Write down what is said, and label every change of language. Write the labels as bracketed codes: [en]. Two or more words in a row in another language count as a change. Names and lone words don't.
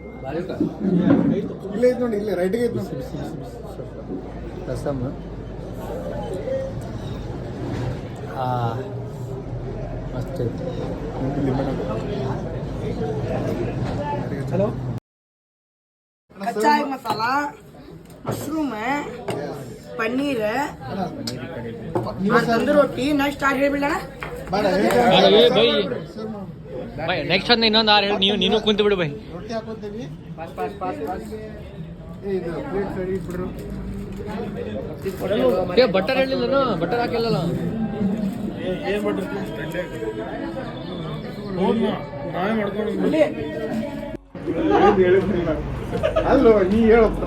[kn] ಇಲ್ಲೇ ಐತ್ ನೋಡಿ, ಇಲ್ಲೇ ರೈಟ್ಗೆ ಐತ್ ನೋಡಿ ರಸಮ್. ಮಸ್ತ್ ಹಲೋ [hi] कच्चा मसाला मशरूम है पनीर है तंदूर रोटी नेक्स्ट आगे भी लेना [kn] ಬೈ ನೆಕ್ಸ್ಟ್ ಒಂದು ಇನ್ನೊಂದು 6 ಹೇಳಿ ನೀನು ಕುಂತು ಬಿಡು ಬೈ ರೊಟ್ಟಿ ಹಾಕೋತೀವಿ ಇದು ಪ್ಲೇಟ್ ಸರಿ ಬಿಡ್ರು ಬಟರ್ ಹೇಳಿಲ್ಲ ಬಟರ್ ಹಾಕಿಲ್ಲ ಏನ್ ಮಾಡಿರ್ತೀನಿ ನಾವೇ ಮಾಡ್ಕೊಂಡು ಅಲ್ಲೋ ನೀ ಹೇಳು